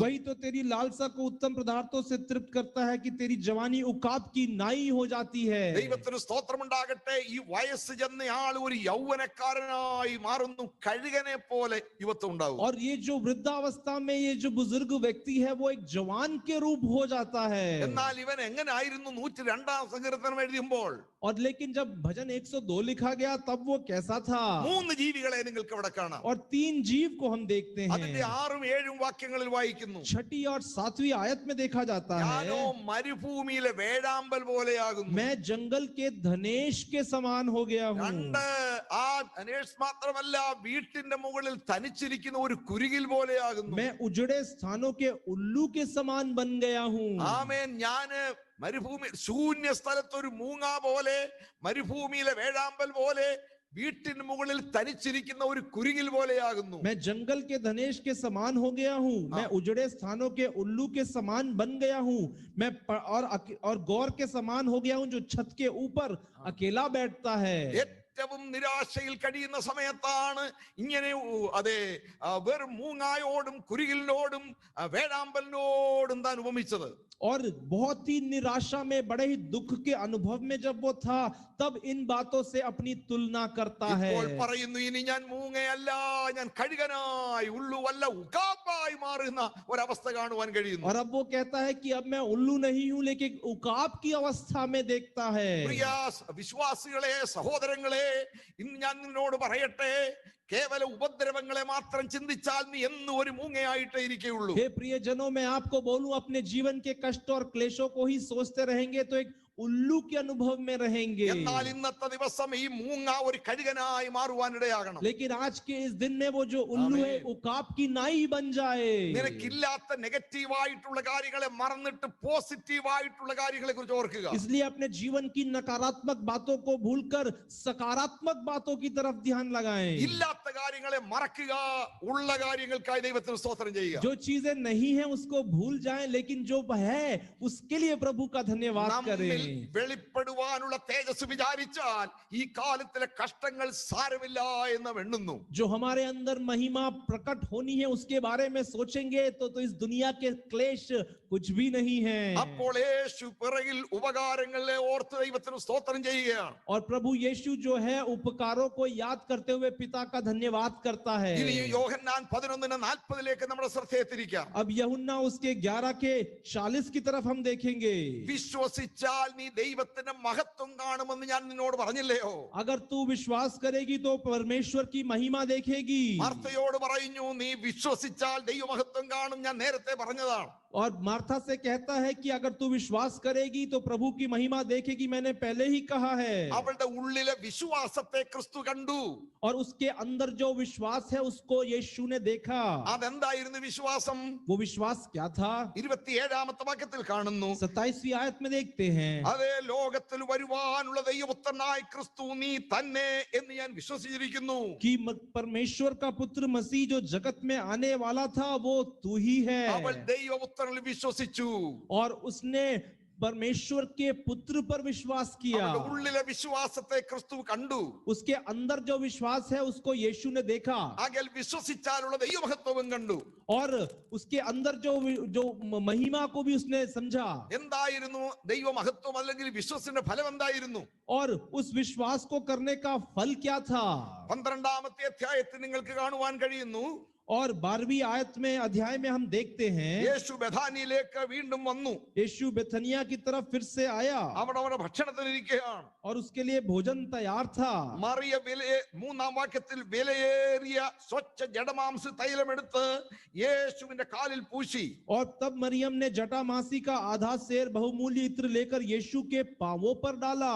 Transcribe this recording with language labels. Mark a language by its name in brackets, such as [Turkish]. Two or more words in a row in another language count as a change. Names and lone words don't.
[Hindi] वही तो तेरी लालसा को उत्तम पदार्थों से तृप्त करता है कि तेरी जवानी उकाब की नाई हो जाती है। [Malayalam] ദൈവത്തിന് സ്തോത്രമുണ്ടാകട്ടെ. ഈ വയസ്സ് ചെന്നയാൾ ഒരു യൗവനക്കാരനായി മാറുന്നു, കഴുകനെ പോലെ യുവത്വം ഉണ്ടാവും. [Hindi] और ये जो वृद्धावस्था में ये जो बुजुर्ग व्यक्ति है वो एक जवान के रूप हो जाता है। [Malayalam] എന്നാൽ ഇവൻ എങ്ങനായിരുന്നു 102-ാം സങ്കീർത്തനം എഴുതുമ്പോൾ? [Hindi] और लेकिन जब भजन 102 लिखा गया तब वो कैसा था? [Malayalam] 3 ജീവികളെ നിങ്ങൾക്ക് അവിടെ കാണാം. [Hindi] और 3 जीव को हम देखते [Malayalam] അതിന്റെ [Hindi] हैं। [Malayalam] 6ഉം 7ഉം വാക്യങ്ങളിൽ വായിക്കുന്നു, [Hindi] 6ठी और 7वीं आयत में देखा जाता [Malayalam] ഞാനോ [Hindi] है, [Malayalam] മരുഭൂമിയിലെ വേഴാമ്പൽ പോലെയാകുന്നു. [Hindi] मैं जंगल के धनेश के समान हो गया हूँ। 2, [Malayalam] ആ ധനേഷ് മാത്രമല്ല, വീട്ടിന്റെ മുകളിൽ തനിച്ചിരിക്കുന്ന ഒരു കുരുകിൽ പോലെയാകുന്നു. [Hindi] मैं उजड़े स्थानों के उल्लू के समान बन गया हूँ। [Malayalam] ആമേൻ. ഞാന് മരുഭൂമി ശൂന്യ സ്ഥലത്ത് ഒരു മൂങ്ങ പോലെ, മരുഭൂമിയിലെ വേഴാമ്പൽ പോലെ, വീട്ടിന് മുകളിൽ തനിച്ചിരിക്കുന്ന ഒരു കുരുകിൽ പോലെയാകുന്നു. [Hindi] मैं जंगल के धनेश के समान हो गया हूँ, मैं उजड़े स्थानों के उल्लू के समान बन गया हूँ, मैं और गौर के समान हो गया हूँ जो छत के ऊपर अकेला बैठता है। [Malayalam] ഏറ്റവും നിരാശയിൽ കഴിയുന്ന സമയത്താണ് ഇങ്ങനെ അതെ വെറും മൂങ്ങായോടും കുരുകിലിനോടും വേഴാമ്പലിനോടും താൻ ഉപമിച്ചത്. [Hindi] और बहुत ही निराशा में, बड़े ही दुख के अनुभव में जब वो था, तब इन बातों से अपनी तुलना करता है. [Malayalam] ഇപ്പോൾ പറയുന്നു, ഇനി ഞാൻ മൂങ്ങയല്ല, ഞാൻ കഴുകനായി ഉള്ളുവല്ല ഉകാപ്പായി മാറുന്ന ഒരവസ്ഥ കാണുവാൻ കഴിയുന്നു. [Hindi] और अब वो कहता है कि अब मैं उल्लू नहीं हूं, लेकिन उकाब की अवस्था में देखता है. [Malayalam] പ്രിയ വിശ്വാസികളെ, സഹോദരങ്ങളെ, ഇന്ന് ഞാൻ നിന്നോട് പറയട്ടെ, കേവല ഉപദ്രവങ്ങളെ മാത്രം ചിന്തിച്ചാൽ നീ എന്നും ഒരു മൂങ്ങയായിട്ടേ ഇരിക്കുകയുള്ളൂ. [Hindi] हे प्रियजनों, मैं आपको बोलूं, अपने जीवन के कष्ट और क्लेशों को ही सोचते रहेंगे तो एक उल्लू के अनुभव में रहेंगे. [Malayalam] എന്നാൽ ഇന്നത്തെ ദിവസം ഈ മൂങ്ങ ഒരു കഴുകനായി മാറുവാനിടയാകണം. [Hindi] लेकिन आज के इस दिन में वो जो उल्लू है उकाब की नाई बन जाए. [Malayalam] നിനക്കില്ലാത്ത നെഗറ്റീവായിട്ടുള്ള കാര്യങ്ങളെ മറന്നിട്ട് പോസിറ്റീവായിട്ടുള്ള കാര്യങ്ങളെ കുറിച്ച് ഓർക്കുക. [Hindi] इसलिए अपने जीवन की नकारात्मक बातों को भूलकर सकारात्मक बातों की तरफ ध्यान लगाएं. [Malayalam] ഇല്ലാത്ത കാര്യങ്ങളെ മറക്കുക, ഉള്ള കാര്യങ്ങൾക്കായി ദൈവത്തിന് സ്തോത്രം ചെയ്യുക. [Hindi] जो चीजें नहीं है उसको भूल जाएं, लेकिन जो है उसके लिए प्रभु का धन्यवाद करें. [Malayalam] വെളിപ്പെടുവാനുള്ള തേജസ് വിചാരിച്ചാൽ ഈ കാലത്തിലെ കഷ്ടങ്ങൾ സാരമില്ല എന്ന് എണ്ണുന്നു. [Hindi] जो हमारे अंदर महिमा प्रकट होनी है उसके बारे में सोचेंगे तो इस दुनिया के क्लेश कुछ भी नहीं है. [Malayalam] അപ്പോൾ യേശു പിറകിൽ ഉപകാരങ്ങളെ ഓർത്ത് ദൈവത്തിന് സ്തോത്രം ചെയ്യുകയാണ്. [Hindi] और प्रभु यीशु जो है उपकारों को याद करते हुए पिता का धन्यवाद करता है. [Malayalam] ഇനി യോഹന്നാൻ 11:40 നമ്മുടെ ശ്രദ്ധയെ തിരിക്കാം. [Hindi] अब यूहन्ना उसके 11:40 की तरफ हम देखेंगे. [Malayalam] വിശ്വസിച്ചാൽ നീ ദൈവത്തിന്റെ മഹത്വം കാണുമെന്ന് ഞാൻ നിന്നോട് പറഞ്ഞില്ലയോ? [Hindi] अगर तू विश्वास करेगी तो परमेश्वर की महिमा देखेगी. [Malayalam] മാർത്തയോട് പറഞ്ഞു, നീ വിശ്വസിച്ചാൽ ദൈവമഹത്വം കാണും, ഞാൻ നേരത്തെ പറഞ്ഞതാണ്. [Hindi] और मार्था से कहता है कि अगर तू विश्वास करेगी तो प्रभु की महिमा देखेगी, मैंने पहले ही कहा है. [Malayalam] അവളുടെ ഉള്ളിലെ വിശ്വാസത്തെ ക്രിസ്തു കണ്ടു. [Hindi] और उसके अंदर जो विश्वास है उसको यीशु ने देखा. [Malayalam] അതെന്തായിരുന്നു വിശ്വാസം? [Hindi] वो विश्वास क्या था? [Malayalam] 27-ാമത്തെ വാക്യത്തിൽ കാണുന്നു. [Hindi] 27वीं आयत में देखते हैं, [Malayalam] അതേ ലോകത്തിൽ വരുവാനുള്ള ദൈവപുത്രനായ ക്രിസ്തു നീ തന്നെ എന്ന് ഞാൻ വിശ്വസിച്ചിരിക്കുന്നു. [Hindi] कि परमेश्वर का पुत्र मसीह जो जगत में आने वाला था वो तू ही है. [Malayalam] അവൾ ദൈവപുത്രനിൽ വിശ്വസിച്ചു. [Hindi] और उसने परमेश्वर के पुत्र पर विश्वास किया. [Malayalam] അവളുടെ ഉള്ളിലെ വിശ്വാസത്തെ ക്രിസ്തു കണ്ടു. [Hindi] उसके अंदर जो विश्वास है उसको यीशु ने देखा. [Malayalam] ആകയാൽ വിശ്വസിച്ചാലുള്ള ദൈവമഹത്വവും കണ്ടു. [Hindi] और उसके अंदर जो महिमा को भी उसने समझा. [Malayalam] എന്തായിരുന്നു ദൈവമഹത്വം അല്ലെങ്കിൽ വിശ്വാസത്തിന്റെ ഫലം എന്തായിരുന്നു? [Hindi] और उस विश्वास को करने का फल क्या था? [Malayalam] 12-ാമത്തെ അധ്യായത്തിൽ നിങ്ങൾക്ക് കാണുവാൻ കഴിയുന്നു. [Hindi] और 12वीं आयत में अध्याय में हम देखते हैं, [Malayalam] യേശു ബഥാനിയിലേക്ക് വീണ്ടും വന്നു. [Hindi] यीशु बेथनिया की तरफ फिर से आया [Malayalam] അവിടെ ഭക്ഷണത്തിനിരിക്കുകയാണ്. [Hindi] और उसके लिए भोजन तैयार था. [Malayalam] മറിയ 3-ാം വാക്യത്തിൽ വിലയേറിയ സ്വച്ഛ ജഡമാംസ തൈലമെടുത്ത് യേശുവിന്റെ കാലിൽ പൂശി. [Hindi] और तब मरियम ने जटामासी का आधा सेर बहुमूल्य इत्र लेकर यीशु के पांवों पर डाला